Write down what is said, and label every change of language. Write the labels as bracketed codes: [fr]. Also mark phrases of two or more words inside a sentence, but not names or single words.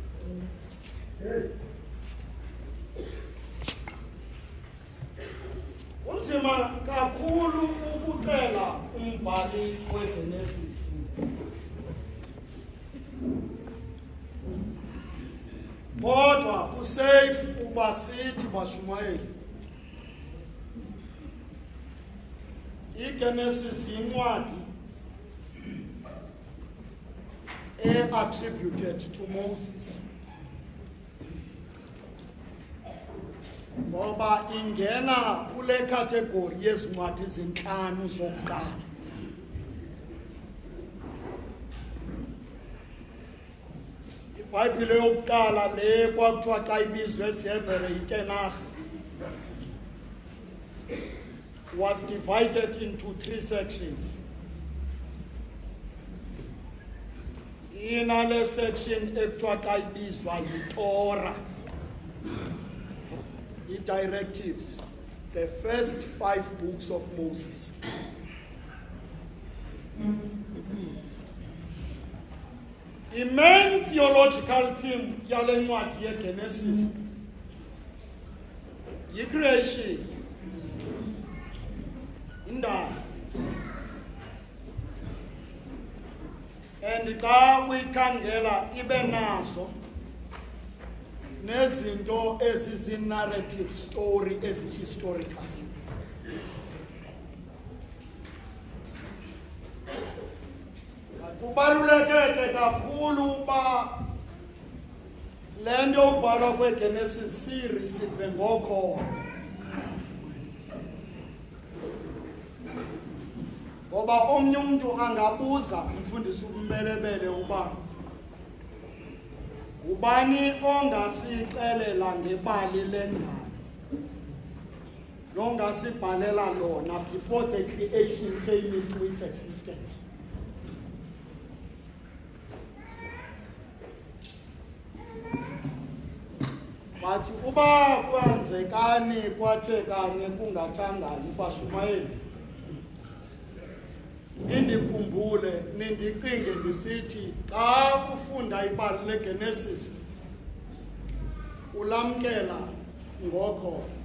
[xh] Unzima kakhulu ukuxela umbhali weGenesis. Kodwa kusafe uba sithi bashumayeli iGenesis yincwadi [en] attributed to Moses, [xh] ngoba ingena kule category yezincwadi ezinhlanu zokuqala. iBhayibhile yokuqala le kwakuthiwa xa ibizwe esiHebhere yiTenach [en] was divided into 3 sections. [xh] Inale section ekuthiwa xa ibizwa yiTorah, [en] i-directives, the first 5 books of Moses. The main theological theme [xh] yale ncwadi yeGenesis yi-creation, indalo. And xa uyikhangela ibe nazo nezinto ezizi-narrative story ezi-historical. Kubaluleke kakhulu uba le nto yokubhalwa kweGenesis series ive ngokhona, ngoba omnye umntu angabuza umfundisi umbelebele uba ubani ongasixelela ngebali lendalo longasibhalela lona [en] before the creation came into its existence. [xh] But uba kwenzekani kwathekani kungathangani bashumayeli, indikhumbule nindicinge ndisithi xa ufunda ibali leGenesis ulamkela ngokho.